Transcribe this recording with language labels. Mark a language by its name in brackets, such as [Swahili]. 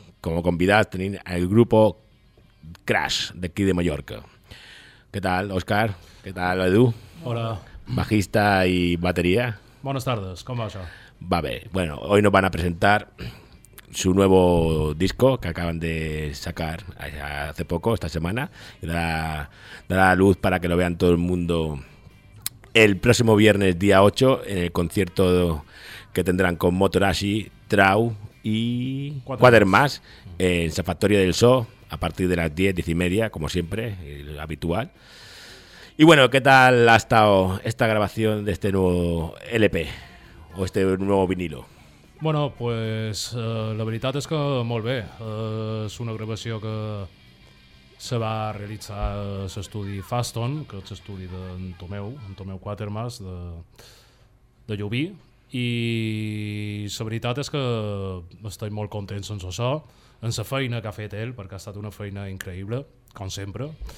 [Catalan] Com a convidats tenim el grup Crash d'aquí de Mallorca. Què tal, Òscar? Què tal, Edu? Hola. Bajista i bateria. Bones tardes, com va això? Va bé. [Spanish] Bueno, hoy nos van a presentar su nuevo disco que acaban de sacar hace poco, esta semana. Dará luz para que lo vean todo el mundo el próximo viernes, día 8, en el concierto que tendrán con Motorashi, Trau y Quatermass en la Factoría del Zoo, a partir de las 10:30, como siempre, el habitual. Y bueno, ¿qué tal ha estado esta grabación de este nuevo LP o este nuevo vinilo? [Catalan] Bueno, pues la veritat és que molt bé. És una gravació que se va realitzar l'estudi Faston, que és l'estudi d'en Tomeu, Quatermass, de Llubí. I la veritat és que estic molt content amb això, amb la feina que ha fet ell, perquè ha estat una feina increïble, com sempre.